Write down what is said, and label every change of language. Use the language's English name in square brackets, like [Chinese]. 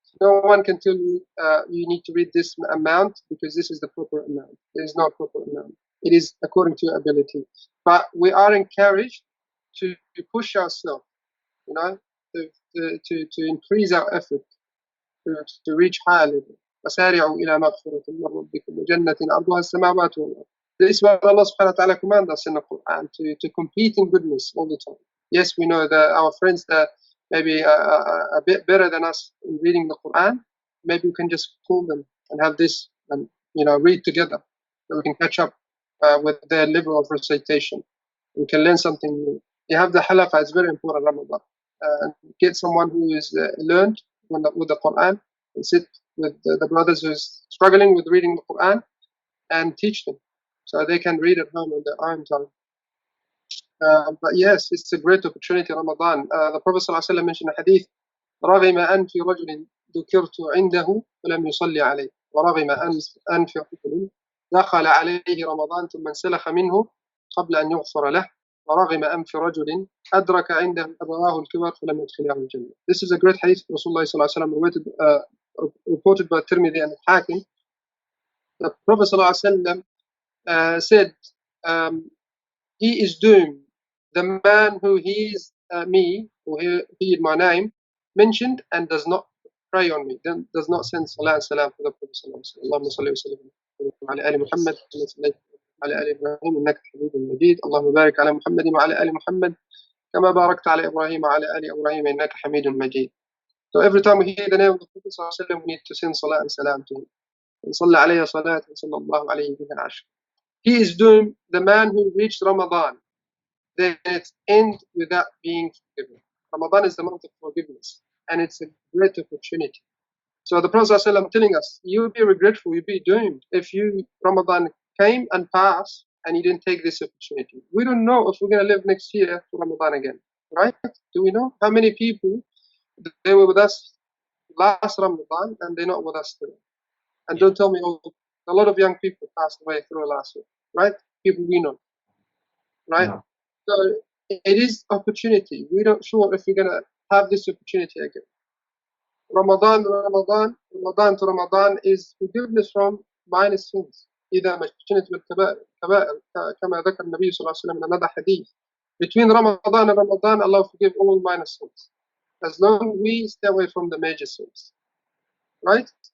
[English] No one can tell you you need to read this amount because this is the proper amount. There is no proper amount. It is according to your ability. But we are encouraged to push ourselves, you know, to increase our effort to reach higher level. [Arabic] وسارعوا إلى مغفرة من ربكم وجنة عرضها السماوات والأرض. [English] This is what Allah subhanahu wa ta'ala commands us in the Quran, to compete in goodness all the time. Yes, we know that our friends that maybe a bit better than us in reading the Quran, maybe we can just call them and have this and read together, so we can catch up with their level of recitation. We can learn something new. You have the halaqa, it's very important, Ramadan. Get someone who is learned with the Quran and sit with the brothers who's struggling with reading the Quran and teach them so they can read at home in their own time. But yes, it's a great opportunity, Ramadan. The Prophet ﷺ mentioned a hadith: [Arabic] رغم أنف رجل ذكرت عنده ولم يصلي عليه ورغم أنف رجل دخل عليه رمضان ثم انسلخ منه قبل أن يغفر له ورغم أنف رجل أدرك عنده أبواه الكبر فلم يدخله الجنة. [English] This is a great hadith of Rasulullah ﷺ reported by Tirmidhi and Hakim. The Prophet ﷺ said, he is doomed, the man who hears me, or heard my name mentioned and does not pray on me, then does not send salah and salam for the Prophet ﷺ. [Arabic] Allahumma salli wa sallim ala ali Muhammad على آل إبراهيم إنك حميد مجيد اللهم بارك على محمد وعلى آل محمد كما باركت على إبراهيم وعلى آل إبراهيم إنك حميد مجيد. [English] So every time we hear the name of the Prophet [Arabic] صلى الله عليه وسلم, [English] we need to send salah and salam to him. [Arabic] صلى عليه صلاة صلى الله عليه بها عشر. [English] He is doomed, the man who reached Ramadan, then it's end without being forgiven. Ramadan is the month of forgiveness, and it's a great opportunity. So the Prophet ﷺ telling us, you'll be regretful, you'll be doomed if Ramadan came and passed and you didn't take this opportunity. We don't know if we're going to live next year for Ramadan again, right? Do we know how many people they were with us last Ramadan and they're not with us today? And don't tell me, a lot of young people passed away through last year, right? People we know, right? Yeah. So it is opportunity. We're not sure if we're going to have this opportunity again. Ramadan to Ramadan is forgiveness from minor sins. [Arabic] إذا ما اجتنبت بالكبائر كما ذكر النبي صلى الله عليه وسلم [English] in another hadith. Between Ramadan and Ramadan, Allah forgive all minor sins, as long as we stay away from the major sins, right?